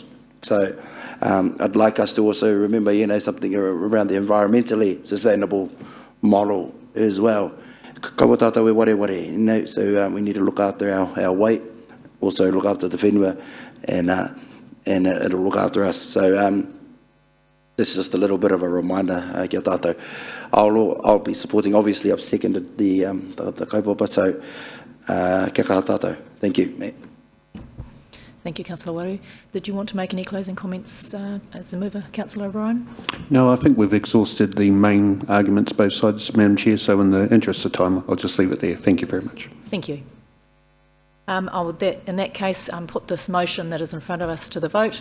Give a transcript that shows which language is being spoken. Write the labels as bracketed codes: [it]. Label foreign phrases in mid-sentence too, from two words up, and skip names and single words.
[en] So I'd like us to also remember, something around the environmentally sustainable model as well. So we need to look after our weight, also look after the whenua, and it'll look after us. So this is just a little bit of a reminder, [mi] kia tātou. [en] I'll be supporting, obviously I've seconded the kaupapa, so [mi] kia kaha tātou. [en] Thank you, Matt. Thank you, Councillor Waru. Did you want to make any closing comments as the mover, Councillor O'Brien? No, I think we've exhausted the main arguments, both sides, Madam Chair, so in the interest of time, I'll just leave it there. Thank you very much. Thank you. I would, in that case, put this motion that is in front of us to the vote.